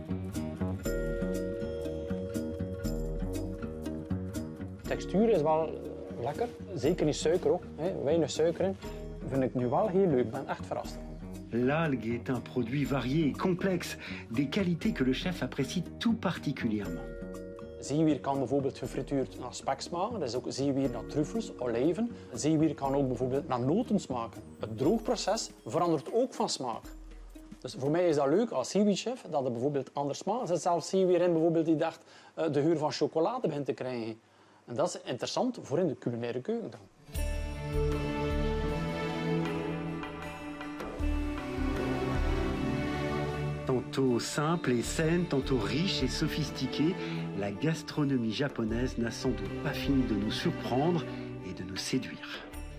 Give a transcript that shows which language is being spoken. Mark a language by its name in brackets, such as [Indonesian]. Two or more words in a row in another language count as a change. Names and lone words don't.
[Dutch] De textuur is wel lekker, zeker niet suiker ook. Weinig suiker in. Vind ik nu wel heel leuk, ik ben echt verrast. [French] L'algue est un produit varié et complexe, des qualités que le chef apprécie tout particulièrement. [Dutch] Zeewier kan bijvoorbeeld gefrituurd naar spek smaken. Dat is ook zeewier naar truffels, olijven. Zeewier kan ook bijvoorbeeld naar noten smaken. Het droogproces verandert ook van smaak. Dus voor mij is dat leuk als zeewierchef, dat het bijvoorbeeld anders smaakt. Er zit zelfs zeewier in bijvoorbeeld die dacht de geur van chocolade begint te krijgen. En dat is interessant voor in de culinaire keuken dan. [French] Tantôt simple et saine, tantôt riche et sophistiquée, la gastronomie japonaise n'a sans doute pas fini de nous surprendre et de nous séduire.